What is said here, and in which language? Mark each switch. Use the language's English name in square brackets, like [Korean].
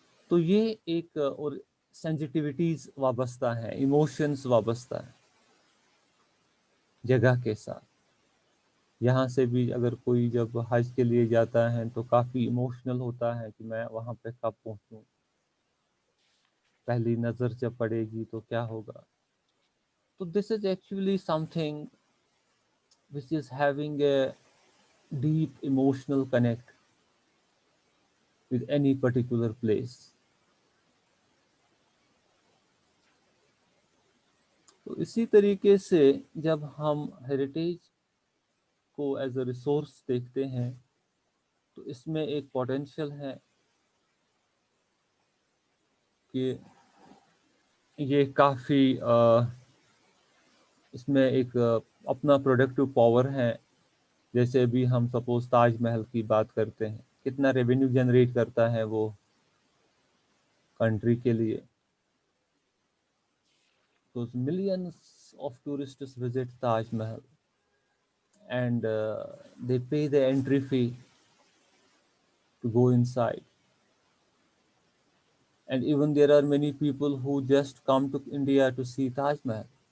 [Urdu] تو یہ ایک اور سینسٹیوٹیز وابستہ ہے، ایموشنز وابستہ ہے جگہ کے ساتھ. یہاں سے بھی اگر کوئی جب حج کے لیے جاتا ہے تو کافی ایموشنل ہوتا ہے کہ میں وہاں پہ کب پہنچوں، پہلی نظر جب پڑے گی تو کیا ہوگا. [English] تو this is actually something which is having a deep emotional connect with any particular place. [Urdu] تو اسی طریقے سے جب ہم ہیریٹیج کو [English] as a resource [Urdu] دیکھتے ہیں تو اس میں ایک پوٹینشیل ہے کہ یہ کافی اس میں ایک اپنا پروڈکٹیو پاور ہے. جیسے ابھی ہم سپوز تاج محل کی بات کرتے ہیں، کتنا ریونیو جنریٹ کرتا ہے وہ کنٹری کے لیے. [English] تو millions of tourists visit Taj Mahal and they pay the entry fee to go inside. And even there are many people who just come to India to see Taj Mahal.